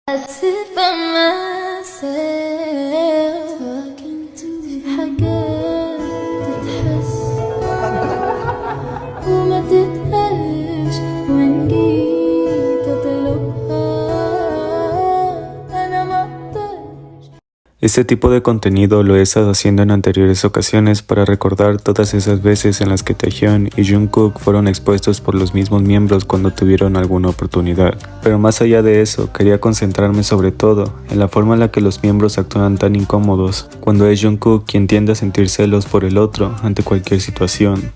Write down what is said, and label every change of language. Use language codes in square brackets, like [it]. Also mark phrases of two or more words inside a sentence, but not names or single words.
[en] sit by myself talking to [ar] حاجات تتحس وما تتقالش وإن جيت أطلبها أنا ما أقدرش. [es] Este tipo de contenido lo he estado haciendo en anteriores ocasiones para recordar todas esas veces en las que Taehyun y Jungkook fueron expuestos por los mismos miembros cuando tuvieron alguna oportunidad. Pero más allá de eso, quería concentrarme sobre todo en la forma en la que los miembros actúan tan incómodos cuando es Jungkook quien tiende a sentir celos por el otro ante cualquier situación.